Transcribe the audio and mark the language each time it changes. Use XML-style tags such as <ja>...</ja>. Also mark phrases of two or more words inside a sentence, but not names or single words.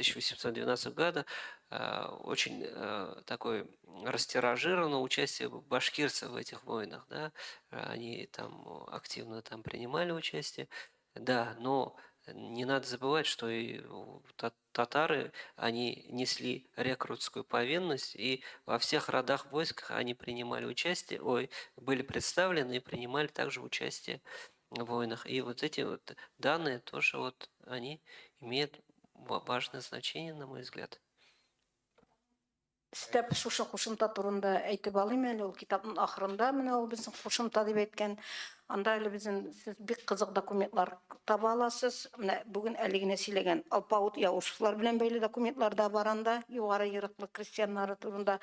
<ru>1812 года, очень такое растиражировано участие башкирцев в этих войнах, да, они там активно там принимали участие, да, но не надо забывать, что и татары, они несли рекрутскую повинность, и во всех родах войсках они принимали участие, были представлены и принимали также участие в войнах. И вот эти вот данные тоже вот они имеют важное значение, на мой взгляд.</ru> <tt>Степ шушы кушымта турында әйтеп алыйм әле, ул китапның ахырында менә ул безнең кушымта дип әйткән. Анда әле безнең сез бик кызык документлар таба аласыз. Менә бүген әле генә сөйләгән Алпавыт Яушевлар белән бәйле документлар да бар анда, югары йорыклы крестьяннары турында.</tt>